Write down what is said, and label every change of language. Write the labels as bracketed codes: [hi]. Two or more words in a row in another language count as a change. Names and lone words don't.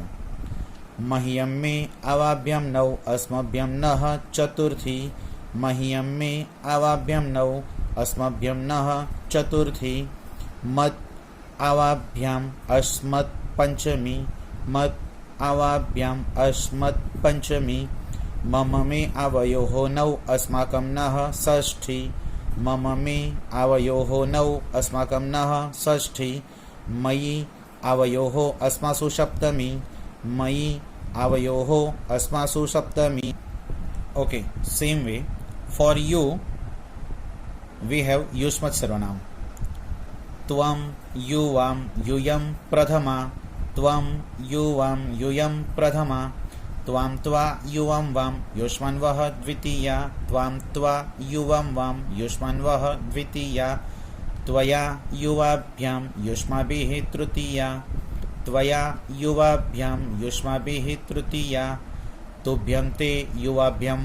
[sa] મહ્યમ મે આવાભ્યામ નવ અસ્મભ્યમ નહ ચતુર્થી, મહ્યમ મે આવાભ્યામ નવ અસ્મભ્યમ નહ ચતુર્થી, મત આવાભ્યામ અસ્મત પંચમી, મત આવાભ્યામ અસ્મત પંચમી, મમ મે આવયોઃ નવ અસ્માકમ નહ ષષ્ઠી, मम मे आवयोः नौ अस्माकं नः षष्ठी मयि आवयोः अस्मासु सप्तमी मयि आवयोः अस्मासु सप्तमी. [en] Okay, same way for you we have [sa] युष्मत् सर्वनाम. त्वं युवां यूयं प्रथमा त्वं युवां यूयं प्रथमा त्वां त्वा युवां वां युष्मन्वः द्वितीया त्वां त्वा युवां वां युष्मन्वः द्वितीया त्वया युवाभ्यां युष्माभिः तृतीया त्वया युवाभ्यां युष्माभिः तृतीया तुभ्यं ते युवाभ्यां